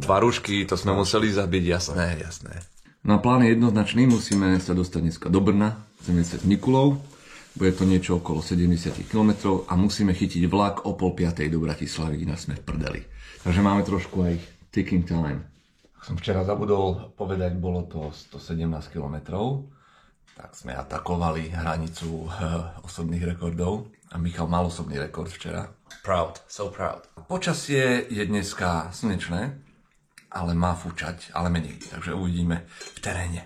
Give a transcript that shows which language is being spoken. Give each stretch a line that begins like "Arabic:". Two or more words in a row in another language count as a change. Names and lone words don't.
Slovak: Tvarušky, to sme museli zabiť, jasné. Na plán je jednoznačný, musíme sa dostať dneska do Brna, chceme ísť Nikulov, bude to niečo okolo 70 km a musíme chytiť vlak o 4:30 do Bratislavy, inak sme v prdeli. Takže máme trošku aj
English: ticking time.
Slovak: Som včera zabudol povedať, bolo to 117 km, tak sme atakovali hranicu osobných rekordov a Michal mal osobný rekord včera.
English: Proud, so proud.
Slovak: Počasie je dneska slnečné, ale má fúčať, ale menej, takže uvidíme v teréne.